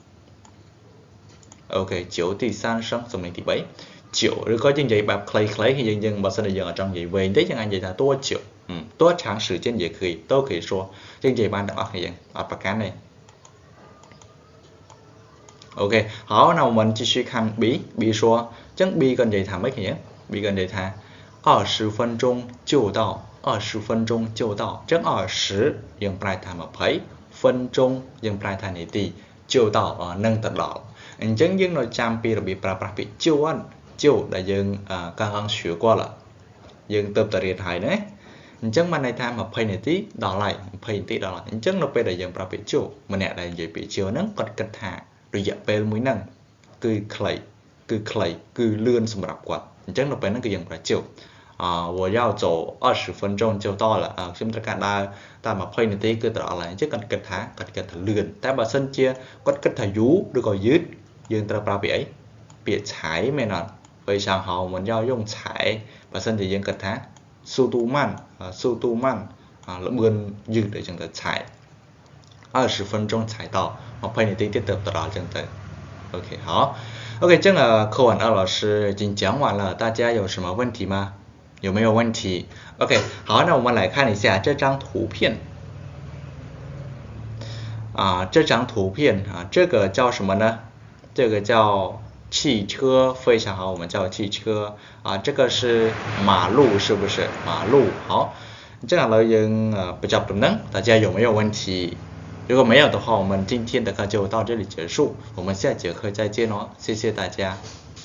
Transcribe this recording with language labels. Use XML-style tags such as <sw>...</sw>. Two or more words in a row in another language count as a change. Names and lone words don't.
<km>OK 久ទី3声សំឡេងទី3久ឬក៏យើងនិយាយបែបខ្លីៗយើងបើសិនជាយើងអត់ចង់និយាយវែងទេយើងអាចនិយាយថា</km> <zh>多久多长时间也可以都可以说</zh> <km>យើងនិយាយបានទាំងអស់គ្នាយើងអត់ប្រកាន់ទេ</km> <zh>OK 好那我们继续看 B 说</zh> <km>ចឹង B ក៏និយាយថាម៉េចគ្នា B ក៏និយាយថា</km> <zh>20分钟就到20分钟就到</zh> <km>ចឹង20យើងប្រែថា20 分钟យើងប្រែថានាទី</km> <zh>就到</zh> <km>នឹងទៅដល់អញ្ចឹងយើងនៅចាំពីរបៀបប្រើប្រាស់ពាក្យ就ដែលយើង</km> <zh>刚刚学过了</zh> <km>យើងទៅរៀនហើយណាអញ្ចឹងបានន័យថា20នាទីដល់ហើយ20នាទីដល់ហើយអញ្ចឹងនៅពេលដែលយើងប្រើពាក្យម្នាក់ដែលនិយាយ ពាក្យហ្នឹងគាត់គិតថារយៈពេលមួយហ្នឹងគឺខ្លីគឺលឿនសម្រាប់គាត់អញ្ចឹងនៅពេលហ្នឹងគឺយើងប្រើ</km> <zh>我要走20分钟就到了</zh> <km>ខ្ញុំត្រូវ ការដើរតាម20នាទីគឺទៅដល់ហើយអញ្ចឹងគាត់គិតថាលឿនតែបើសិនជាគាត់គិតថាយូរឬក៏យឺតយើងត្រូវ ប្រើពាក្យអីពាក្យឆៃមែនអត់</km> <zh>非常好我们要用</zh> <km>ឆៃបើសិនជាយើងគិតថា</km> <zh>速度慢</zh> <km>លឿនយឺតអីចឹងទៅឆៃ</km> <zh>20 分钟才到</zh> <km>20 នាទីទៀតទៅដល់ចឹងទៅ</km> <zh>OK 好 OK 这个课文2老师已经讲完了大家有什么问题吗有没有问题 OK 好那我们来看一下这张图片这张图片这个叫什么呢这个叫汽车非常好我们叫汽车这个是马路是不是马路好这样了比较不能大家有没有问题如果没有的话我们今天的课就到这里结束我们下节课再见谢谢大家</zh>